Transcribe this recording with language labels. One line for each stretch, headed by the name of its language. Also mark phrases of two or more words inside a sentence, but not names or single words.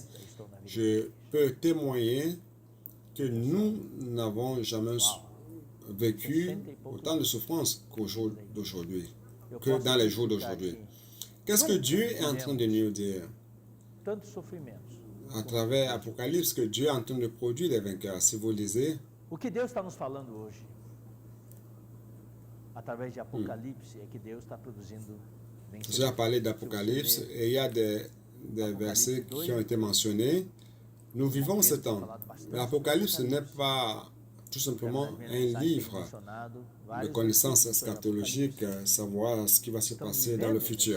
French: Je peux témoigner que nous n'avons jamais vécu autant de souffrances qu'au jour d'aujourd'hui, que dans les jours d'aujourd'hui. Qu'est-ce que Dieu est en train de nous dire? À travers Apocalypse, que Dieu est en train de produire des vainqueurs. Si vous lisez,
Portuguese: O que Deus está nos falando hoje, através de Apocalipse, é que Deus está produzindo
French: Dieu a
Portuguese: vencedores.
French: parlé d'Apocalypse et il y a des versets qui ont été mentionnés. Nous vivons ce temps. L'Apocalypse n'est pas tout simplement un livre de connaissances eschatologiques, savoir ce qui va se passer dans le futur.